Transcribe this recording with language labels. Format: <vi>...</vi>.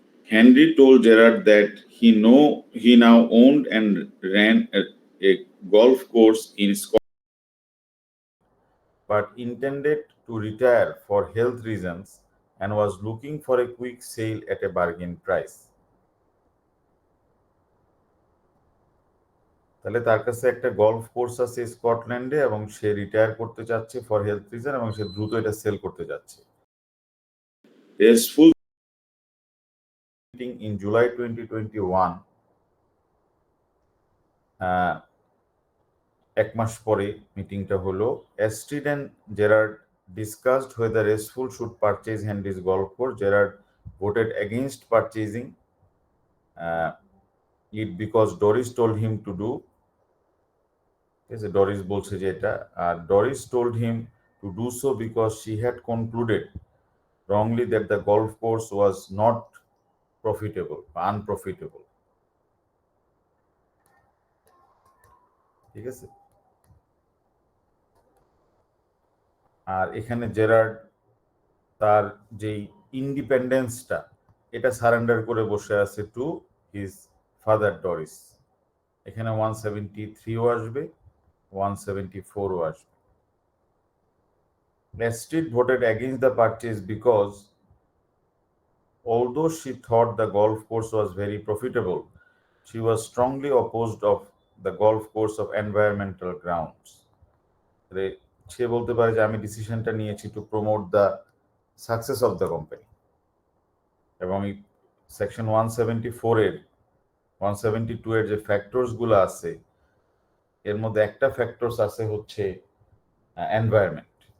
<en>Henry told Gerard that he now owned and ran a golf course in Scotland, but intended to retire for health reasons and was looking for a quick sale at a bargain price.</en> <bn>তাহলে তার কাছে একটা golf course আছে স্কটল্যান্ডে এবং সে retire করতে চাচ্ছে</bn> <en>for health reason,</en> <bn>এবং সে দ্রুত এটা সেল করতে যাচ্ছে।</bn> <en>Full meeting in July 2021,</en> <bn>এক মাস পরে মিটিংটা হলো।</bn> <en>Astrid and Gerard discussed whether Restful should purchase Henry's golf course. Gerard voted against purchasing it because Doris told him to do. Doris</en> <bn>বলছে যে এটা, আর</bn> <en>Doris told him to do so because she had concluded wrongly that the golf course was not profitable, unprofitable.</en> <bn>ঠিক আছে, আর এখানে Gerard তার যেই ইন্ডিপেন্ডেন্সটা এটা surrender করে বসে আছে টু হিজ ফাদার ডরিস। এখানে 173ও আসবে, 174ও আসবে।</bn> <en>Astrid voted against the purchase because although she thought the golf course was very profitable, she was strongly opposed of the golf course of environmental grounds.</en> <bn>সে বলতে পারে যে আমি ডিসিশনটা নিয়েছি</bn> <en>To promote the success of the company.</en> <bn>এবং এই section 174 এর 172 এর যে ফ্যাক্টরস গুলো আছে, এর মধ্যে একটা ফ্যাক্টরস আছে হচ্ছে এনভায়রনমেন্ট।</bn>